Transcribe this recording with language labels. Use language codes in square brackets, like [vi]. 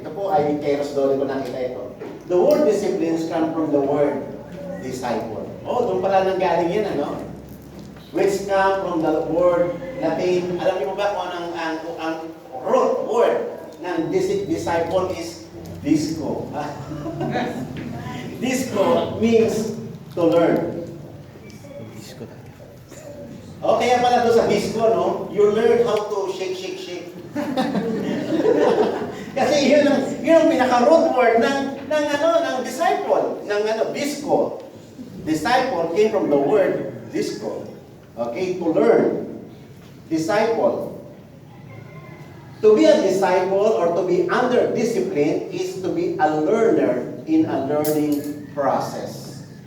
[tl] Ito po ay kay Rosdoli ko nakita ito. [en] The word disciplines come from the word disciple. [tl] Doon pala nanggaling yan, [en] Which come from the word Latin. [tl] Alam niyo ba kung ang root word ng disciple is disco. [en] Disco means to learn. [tl] O kaya pala doon sa disco, no? [en] You learn how to shake, shake, shake. [tl] Kasi yun ang pinaka-root word ng disciple, disco. [en] Disciple came from the word disco. Okay, to learn. Disciple. To be a disciple or to be under discipline is to be a learner in a learning process.